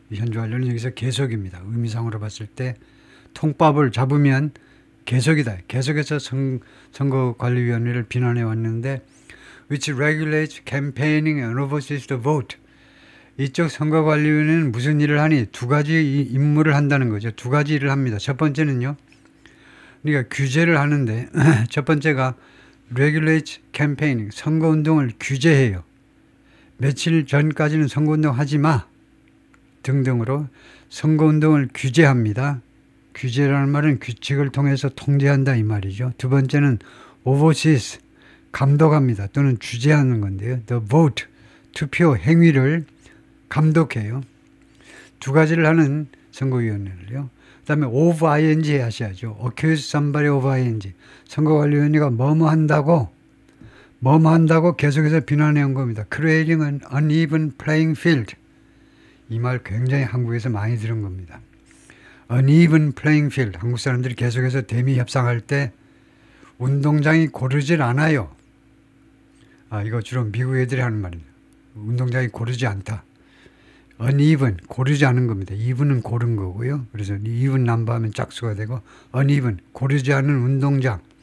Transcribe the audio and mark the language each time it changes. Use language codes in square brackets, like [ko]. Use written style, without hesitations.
[ko] 현재 완료는 여기서 계속입니다. 의미상으로 봤을 때 통밥을 잡으면 계속이다. 계속해서 선거관리위원회를 비난해 왔는데 [en] which regulates campaigning and oversees the vote. [ko] 이쪽 선거관리위원회는 무슨 일을 하니? 두 가지 임무를 한다는 거죠. 두 가지 일을 합니다. 첫 번째는요. 그러니까 규제를 하는데 첫 번째가 [en] regulates campaigning, [ko] 선거운동을 규제해요. 며칠 전까지는 선거운동 하지 마 등등으로 선거운동을 규제합니다. 규제라는 말은 규칙을 통해서 통제한다 이 말이죠. 두 번째는 oversees, 감독합니다. 또는 주재하는 건데요. [en] The vote, [ko] 투표 행위를 감독해요. 두 가지를 하는 선거위원회를요. 그 다음에 of ing 하셔야죠. [en] accuse somebody of ing. [ko] 선거관리위원회가 뭐뭐 한다고 계속해서 비난해 온 겁니다. [en] creating an uneven playing field. [ko] 이 말 굉장히 한국에서 많이 들은 겁니다. [en] uneven playing field. [ko] 한국 사람들이 계속해서 대미 협상할 때 운동장이 고르질 않아요. 이거 주로 미국 애들이 하는 말입니다. 운동장이 고르지 않다. uneven, 고르지 않은 겁니다. even은 고른 거고요. 그래서 even 넘버하면 짝수가 되고 uneven, 고르지 않은 운동장.